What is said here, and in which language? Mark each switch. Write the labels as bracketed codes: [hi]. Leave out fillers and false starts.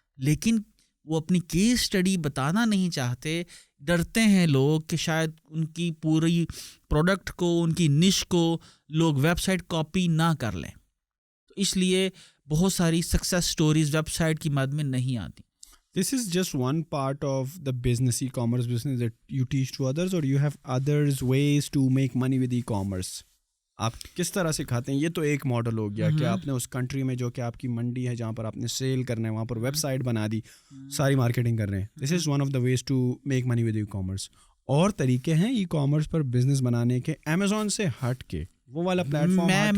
[ur] لیکن وہ اپنی کیس اسٹڈی بتانا نہیں چاہتے, ڈرتے ہیں لوگ کہ شاید ان کی پوری پروڈکٹ کو, ان کی نش کو لوگ ویب سائٹ کاپی نہ کر لیں. تو اس لیے بہت ساری سکسیس سٹوریز ویب سائٹ کی مد میں نہیں آتی. [en] This is just one part of the business, e-commerce business that you teach to others, or you have others ways to make money with e-commerce? [ur] آپ کس طرح سکھاتے ہیں؟ یہ تو ایک ماڈل ہو گیا کہ آپ نے اس کنٹری میں جو کہ آپ کی منڈی ہے جہاں پر آپ نے سیل کرنا ہے وہاں پر ویب سائٹ بنا دی, ساری مارکیٹنگ کر رہے ہیں. [en] This is one of the ways to make money with e-commerce. [ur] اور طریقے ہیں ای کامرس پر بزنس بنانے کے امیزون سے ہٹ کے, وہ والا پلیٹ فارم.